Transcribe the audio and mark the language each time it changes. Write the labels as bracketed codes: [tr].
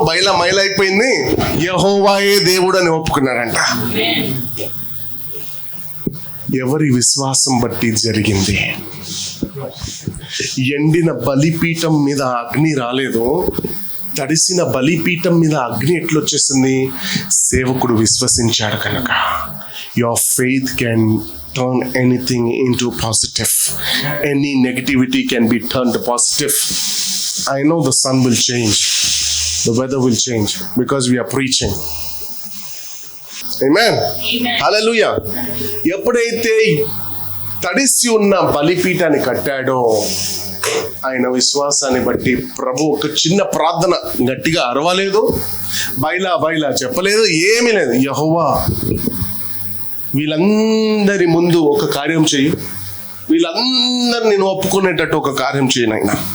[te] Bylaw మైలైపోయింది, యెహోవాయే దేవుడు అని ఒప్పుకున్నారంట. ఎవరి విశ్వాసం బట్టి జరిగింది. ఎండిన బలిపీఠం మీద అగ్ని రాలేదు, తడిసిన బలిపీఠం మీద అగ్ని ఎట్లొచ్చేసింది? సేవకుడు విశ్వసించాడు కనుక. [en] Your faith can turn anything into positive. Any negativity can be turned positive. I know the sun will change, the weather will change because we are preaching. Amen. Hallelujah. [te] ఎప్పుడైతే తడిసి ఉన్న బలిపీఠాన్ని కట్టాడో ఆయన విశ్వాసాన్ని బట్టి ప్రభు ఒక చిన్న ప్రార్థన, గట్టిగా అరవలేదు, బైలా బైలా చెప్పలేదు, ఏమీ లేదు. యెహోవా వీళ్ళందరి ముందు ఒక కార్యం చెయ్యి, వీళ్ళందరూ నేను ఒప్పుకునేటట్టు ఒక కార్యం చేయను ఆయన.